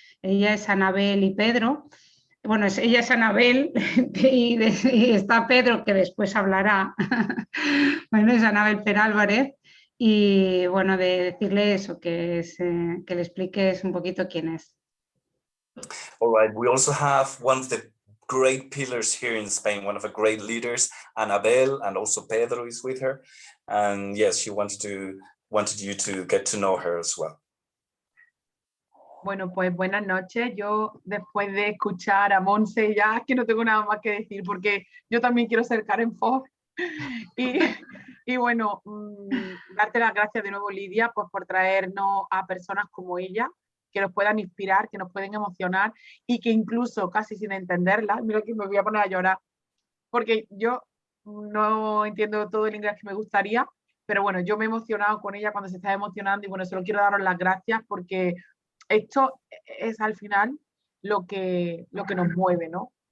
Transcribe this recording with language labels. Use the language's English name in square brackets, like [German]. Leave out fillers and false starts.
[Spanish] Ella es Anabel y Pedro. Bueno, ella es Anabel y está Pedro, que después hablará. Bueno, es Anabel Perálvarez. Y bueno, de decirle eso, que le expliques un poquito quién es. [English] All right, we also have one of the great pillars here in Spain, one of the great leaders, Anabel, and also Pedro is with her. And yes, she wanted you to get to know her as well. [Spanish] Bueno, pues buenas noches. Yo después de escuchar a Montse ya que no tengo nada más que decir porque yo también quiero ser Karen Fox. Y bueno, darte las gracias de nuevo, Lidia, pues por traernos a personas como ella, que nos puedan inspirar, que nos pueden emocionar y que incluso casi sin entenderla, mira que me voy a poner a llorar, porque yo no entiendo todo el inglés que me gustaría, pero bueno, yo me he emocionado con ella cuando se está emocionando y bueno, solo quiero daros las gracias porque esto es al final lo que nos mueve, ¿no?